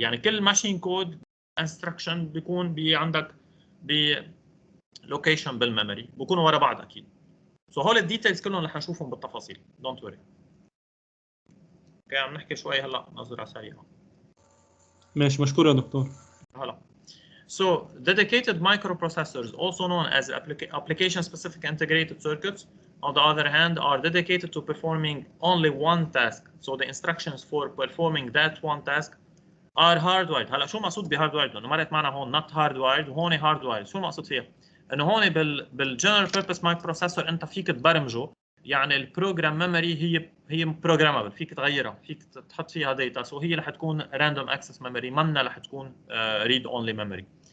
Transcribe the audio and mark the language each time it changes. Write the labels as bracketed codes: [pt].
[ar] يعني كل ماشين كود انستراكشن بيكون عندك بلوكيشن بالميموري، بيكونوا ورا بعض اكيد. سو هول الديتيلز كلهم رح نشوفهم بالتفاصيل، [en] Don't worry. [ar] اوكي، عم نحكي شوي هلا نظره سريعه. ماشي، مشكور يا دكتور. [en] هلا So dedicated microprocessors, also known as application-specific integrated circuits, on the other hand, are dedicated to performing only one task. So the instructions for performing that one task are hardwired. [ar] هلا شو مقصود بهاردوايرد؟ لأنه مرت معنا هون [en] not hardwired [ar] وهون hardwired. شو المقصود فيها؟ إنه هون بالجنرال purpose microprocessor أنت فيك تبرمجه، يعني البروجرام ميموري هي بروجرامبل، فيك تغيرها، فيك تحط فيها داتا. سو هي رح تكون راندوم اكسس ميموري، منا رح تكون ريد اونلي ميموري.